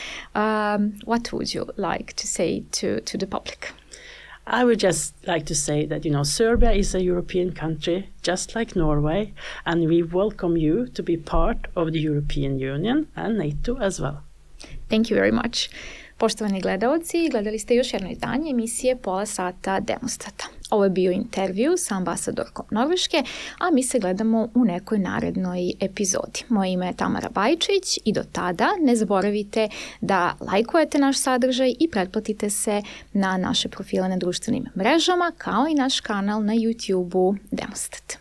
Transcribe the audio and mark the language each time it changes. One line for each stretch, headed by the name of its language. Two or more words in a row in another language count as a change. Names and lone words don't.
English: What would you like to say to the public? I would just like to say that, Serbia is a European country, just like Norway, and we welcome you to be part of the European Union and NATO as well. Thank you very much.
Serbian: Poštovani gledaoci, gledali ste još jedno izdanje emisije Pola sata Demostata. Ovo je bio intervju sa ambasadorkom Norveške, a mi se gledamo u nekoj narednoj epizodi. Moje ime je Tamara Bajčić i do tada ne zaboravite da lajkujete naš sadržaj i pretplatite se na naše profile na društvenim mrežama, kao i naš kanal na YouTube-u Demostat.